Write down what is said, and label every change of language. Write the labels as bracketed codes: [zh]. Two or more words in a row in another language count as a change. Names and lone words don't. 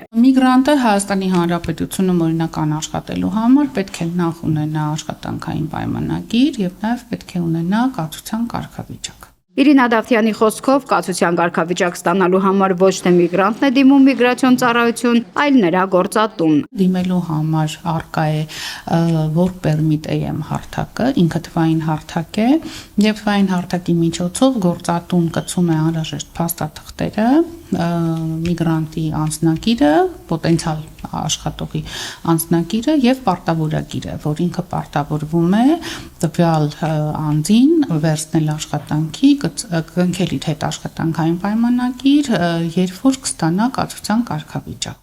[hy] Միգրանտը Հայաստանի Հանրապետությունում օրինական աշխատելու համար պետք է նախ ունենա աշխատանքային պայմանագիր եւ նաև պետք է ունենա կացության կարգավիճակ։ Իրինա Դավթյանի խոսքով կացության կարգավիճակ ստանալու համար ոչ թե միգրանտն է դիմում միգրացիոն ծառայություն, այլ նրա գործատուն։ Դիմելու համար առկա է work permit AM հարթակը, ինքը թվային հարթակ է, եւ թվային հարթակի միջոցով գործատուն կցում է անհրաժեշտ փաստաթղթերը, միգրանտի անձնագիրը, պոտենցիալ աշխատողի անձնագիրը եւ պարտավորագիրը, որ ինքը պարտավորվում է տվյալ անձին վերցնել աշխատանքի, կնքել իր հետ աշխատանքային պայմանագիր, երբ որ կստանա կացության կարգավիճակ։